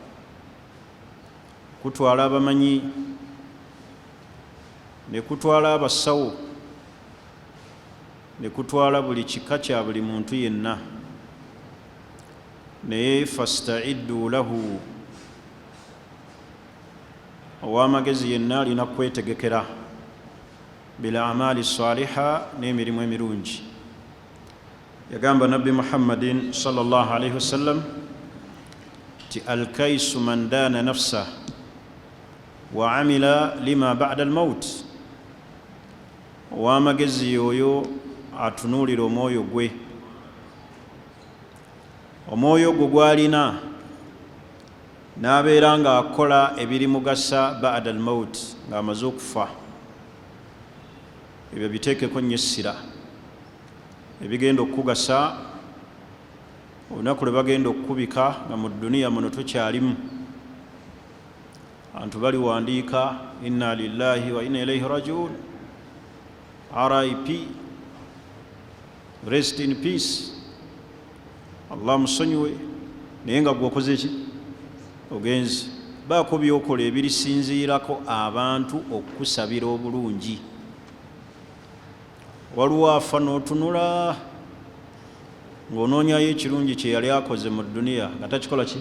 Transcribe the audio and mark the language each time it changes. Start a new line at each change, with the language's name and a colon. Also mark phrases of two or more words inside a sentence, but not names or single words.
Ganda: Kutwala abamanyi, ne kutwala abasawo, ne kutwala buli kika kya buli muntu yenna. Naye
Arabic: فاستعدوا له,
Ganda: ow'amagezi yenna alina kwetegekera
Arabic: بالأعمال الصالحة,
Ganda: n'emirimu emirungi. Yagamba nabbi
Arabic: محمد صلى الله عليه وسلم الكيس من دان نفسه وعمل لما بعد الموت,
Ganda: ow'amagezi oyo atunuulira omwoyo gwe, omwoyo gwe gwalina n'abeera nga akola ebirimugasa
Arabic: بعد الموت,
Ganda: ng'amaze okufa. Ebyo biteekeko nnyo essira, ebigenda okukugasa olunaku lwe bagenda okukubika nga mu duniya muno tukyalimu. Abantu baliwandiika
Arabic: إنا لله وإنا إليه راجعون,
English: RIP, rest in peace, Allah musonyiwe.
Ganda: Naye nga gwokoze ki? Ogenzi baako byokola ebirisinziirako abantu okukusabira obulungi. Waliwo afa n'otunula ng'onoonyayo ekirungi kye yali akoze mu duniya nga takikola ki?